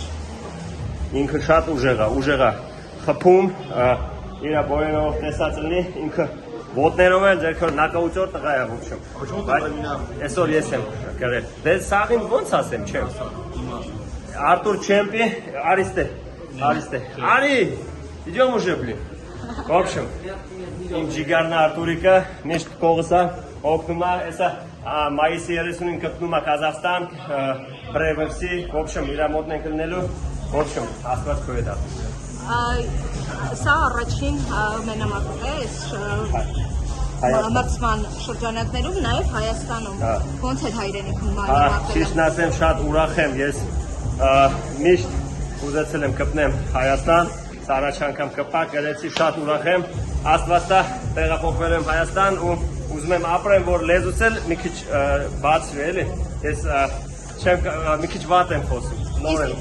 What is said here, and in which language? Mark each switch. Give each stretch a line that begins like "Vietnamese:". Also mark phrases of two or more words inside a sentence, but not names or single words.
Armenian: Ինքը շատ ուժեղ է, խփում, իր բոյերով տեսած լինի, ինքը ոտներով է ձերքով նակաուտոր տղա է ոչմ։ Այսօր ես եմ գրել։ Դե սաղին ոնց ասեմ, չեմ։ Արտուր Չեմպի,
Russian: Аристе. Ари, идем уже, блин. В общем, им
Armenian: ջիգարնա Արտուրիկը միշտ կողսա օգնումա, էսա մայիսի 30-ին կպնումա Կազախստան, Բրևերսի,
Russian: в общем,
Armenian: իր մոտն ենք լինելու,
Russian: в общем,
Armenian: աստված քո հետ է։ Սա առաջին մենամարտն է մրցման շրջանակներում, նաև Հայաստանում։ Ոնց է հայրենիքում մենամարտելը։ Ճիշտն ասեմ, շատ ուրախ եմ, ես միշտ ուզեցել եմ կպնեմ Հայաստան, առաջ անգամ կպա, գրեցի շատ ուրախ եմ, աստված տա տեղափոխվել եմ Հայաստան ու ուզում եմ ապրեմ, որ լեզուս էլ մի քիչ բացվի, էլի, ես մի քիչ վատ եմ խոսում, նոր եմ։